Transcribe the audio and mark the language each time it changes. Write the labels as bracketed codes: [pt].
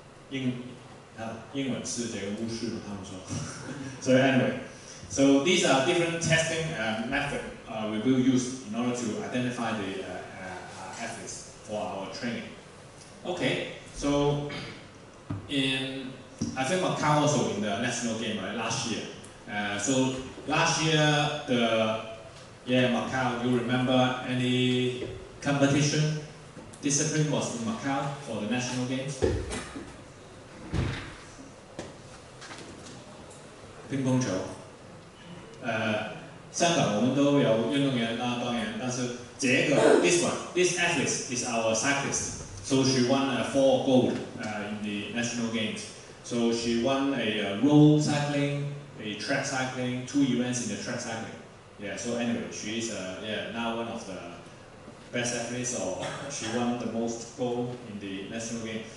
[zh] 英文是这个巫师，他们说。 [en] So anyway, so these are different testing method we will use in order to identify the athletes for our training. Okay, so I think Macau also in the national game, right, last year. So last year Macau, you remember any competition discipline was in Macau for the national games? [zh] 乒乓球。香港我们都有运动员啊，当然，但是 [en] this athlete is our cyclist. So she won 4 gold in the national games. So she won a road cycling, a track cycling, 2 events in the track cycling. Yeah. So anyway, she is now one of the best athletes, or she won the most gold in the national game.